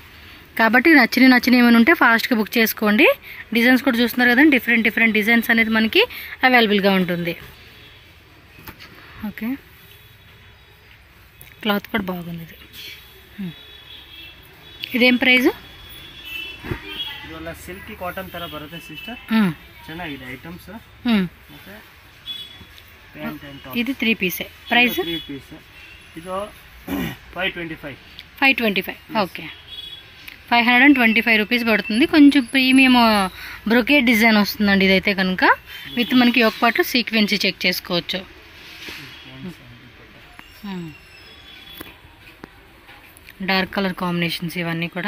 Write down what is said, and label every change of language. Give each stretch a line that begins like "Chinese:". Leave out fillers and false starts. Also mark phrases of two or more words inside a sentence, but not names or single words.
Telugu: కాబట్టి నచ్చిన ఏమైనా ఉంటే ఫాస్ట్గా బుక్ చేసుకోండి. డిజైన్స్ కూడా చూస్తున్నారు కదండి,
English: different designs
Telugu: అనేది మనకి అవైలబుల్గా ఉంటుంది. ఓకే, క్లాత్ కూడా బాగుంది. ఇది ఇదేం ప్రైస్?
Kannada: ಇದೆಲ್ಲ
English: silky cotton
Kannada: ತರ ಬರುತ್ತೆ ಸಿಸ್ಟರ್. ಚೆನ್ನಾಗಿದೆ ಐಟಮ್ಸ್. ಮತ್ತೆ
English: pant and top.
Telugu: ఇది 3 పీసే. ప్రైస్ 3 పీస్. ಇದು 525. ఓకే, 525 రూపీస్ పడుతుంది. కొంచెం
English: premium brocade design
Telugu: వస్తుందండి ఇదైతే కనుక. విత్ మనకి ఒక పాటు సీక్వెన్సీ చెక్ చేసుకోవచ్చు.
English: dark colour combinations
Telugu: ఇవన్నీ కూడా.